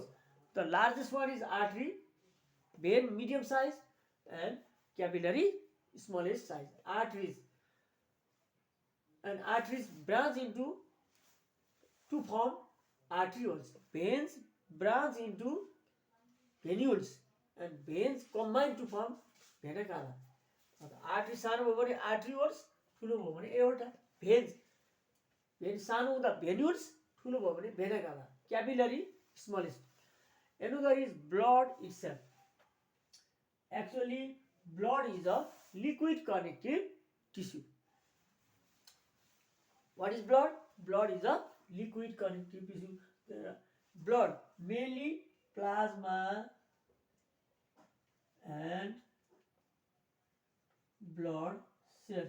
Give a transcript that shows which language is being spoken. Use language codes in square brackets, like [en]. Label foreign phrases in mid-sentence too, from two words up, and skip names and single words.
[en] The largest one is artery, vein medium size and capillary smallest size. Arteries branch into to form arterioles. Veins branch into venules and veins combine to form vena cava. [ne] Artery सानो भयो भने arterioles, ठुलो भयो भने aorta. Veins सानो हुँदा venules, ठुलो भयो भने vena cava. [en] Capillary smallest. Another is blood itself. Actually, blood is a liquid connective tissue. What is blood? Blood is a liquid connective tissue. Blood, mainly plasma and blood cells.